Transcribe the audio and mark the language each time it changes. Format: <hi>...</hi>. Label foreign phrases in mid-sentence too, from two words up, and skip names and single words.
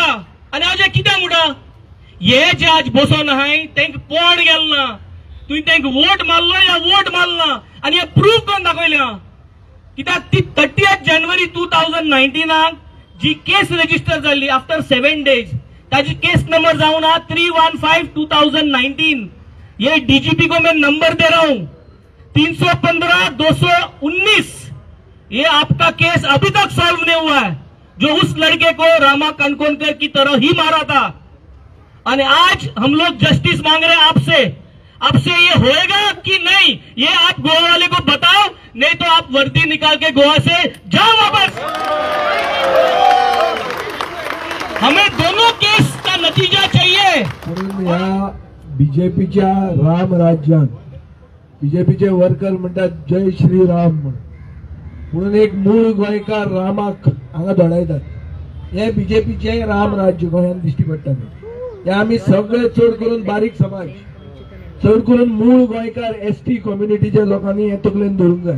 <kok>आनी हाजे कित्याक म्हणटा हे जे आज बसोन आहाय तांकां पोड गेलो ना, तुवें तांकां वोट मारलो या वोट मारना, आनी हे प्रूफ करून दाखयलें. कित्याक ती 30 जानेवारी 2019 जी</kok> <en>case register</en> <kok>जाल्ली</kok> <en>after 7 days,</en> <kok>ताजी</kok> <en>case number</en> <kok>जावन 315/2019.</kok> <hi>ये डीजीपी को मैं नंबर दे रहा हूं 315/219. ये आपका केस अभी तक सॉल्व नहीं हुआ है. जो उस लड़के को रामा कणकोणकर की तरह ही मारा था। और आज हम लोग जस्टिस मांग रहे हैं आपसे ये होएगा कि नहीं, ये आप गोवा वाले को बताओ, नहीं तो आप वर्दी निकाल के गोवा से जाओ वापस। हमें दोनों केस का नतीजा चाहिए।</hi> <kok>म्हणून या बीजेपीच्या राम राज्यात बीजेपीचे वर्कर म्हणतात</kok> <hi>जय श्रीराम</hi> <kok>म्हणून एक मूळ गोंयकार रामाक हांगा धडायतात. हे बीजेपीचे राम राज्य गोंयांत दिश्टी पडटाले. हे आमी सगळे चड करून बारीक समाज, चड करून मूळ गोंयकार</kok> <en>ST communitychya</en> <kok>लोकांनी हे तकलेन धरूंक जाय.</kok>